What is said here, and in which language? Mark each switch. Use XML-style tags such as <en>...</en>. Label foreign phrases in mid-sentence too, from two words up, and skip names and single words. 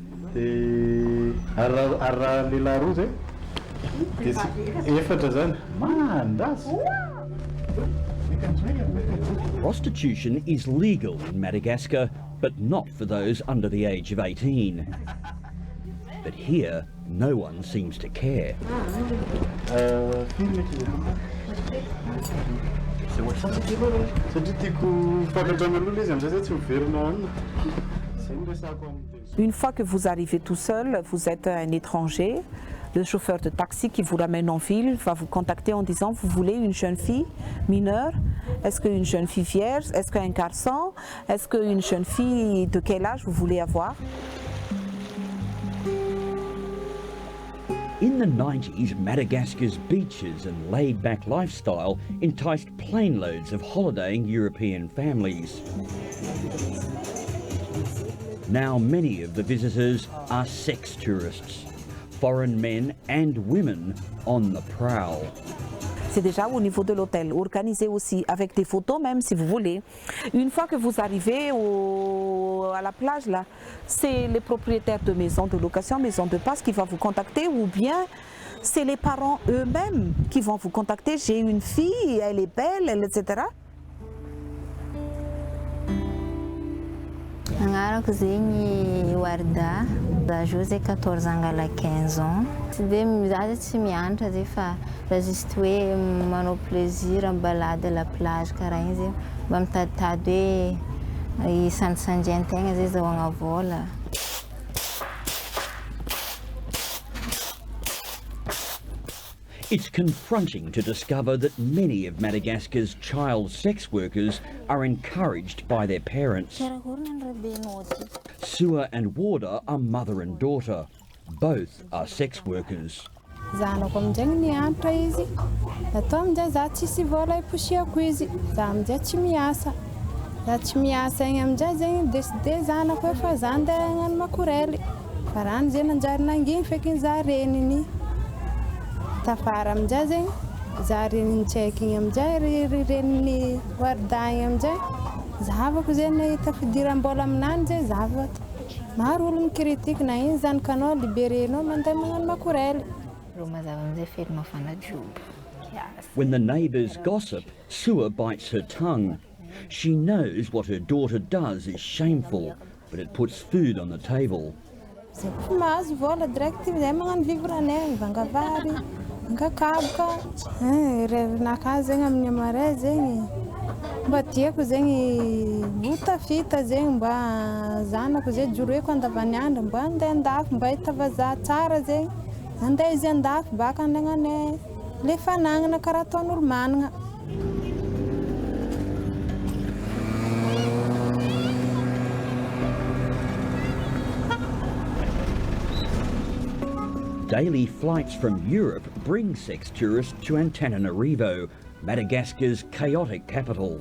<en>The man, that's... Prostitution is legal in Madagascar, but not for those under the age of 18. But here, no one seems to care.</en> <fr>Une fois que vous arrivez tout seul, vous êtes un étranger. Le chauffeur de taxi qui vous ramène en ville va vous contacter en disant vous voulez une jeune fille mineure? Est-ce qu'une jeune fille vierge? Est-ce qu'un garçon? Est-ce qu'une jeune fille de quel âge vous voulez avoir?</fr> <en>In the 90s, Madagascar's beaches and laid-back lifestyle enticed plane loads of holidaying European families. Now many of the visitors are sex tourists, foreign men and women on the prowl.</en> <fr>C'est déjà au niveau de l'hôtel, organisé aussi avec des photos même si vous voulez. Une fois que vous arrivez à la plage là, c'est les propriétaires de maisons de location, maisons de passe qui vont vous contacter ou bien c'est les parents eux-mêmes qui vont vous contacter. J'ai une fille, elle est belle, etc.</fr> <mg>Angarako zegny Warda, za José 14 angala 15 ans. Tsy de mizaha tsy mianatra zay fa raha juste hoe manao plaisir am</mg> <fr>balade à la plage</fr> <mg>karaha igny zay mba mitaditady hoe isandisandian-tegna zay zahoagna vola.</mg> <en>It's confronting to discover that many of Madagascar's child sex workers are encouraged by their parents. Sua and Warda are mother and daughter. Both are sex workers.</en> <mg>Zanako amin'izay nianatra izy. Atao amin'izay za tsisy vola iposiako izy. Za amin'izay tsy miasa. Za tsy miasa igny amin'izay zegny décidé zanako hoe fa za andeha hagnano makorely. Fa raha zay nanjary nanginy feky za reniny. Tafara amin'izay zegny za reniny tsaiky igny amin'izay reniny Warda igny amin'izay. Zahavako zay nahita fidiram-bola aminany zay zahavako. Maro olo mikritika na iny zanakanao liberenao mandeha magnano makorely.</mg> <en>When the neighbours gossip, Sua bites her tongue. She knows what her daughter does is shameful, but it puts food on the table.</en> <mg>Mahazo vola direct zay magnano vivre anay, vangavary, angakaboka. Revinakahy zegny amin'ny amaray zegny. Mba tiako zegny botafita zegny mba zanako zay joroeko andavaniandro mba andeha andafy mba hita vazaha tsara zegny. Andeha izy andafy baka andegnanay le fanagnana karaha ataon'olo managna.</mg> <en>Daily flights from Europe bring sex tourists to Antananarivo, Madagascar's chaotic capital.</en>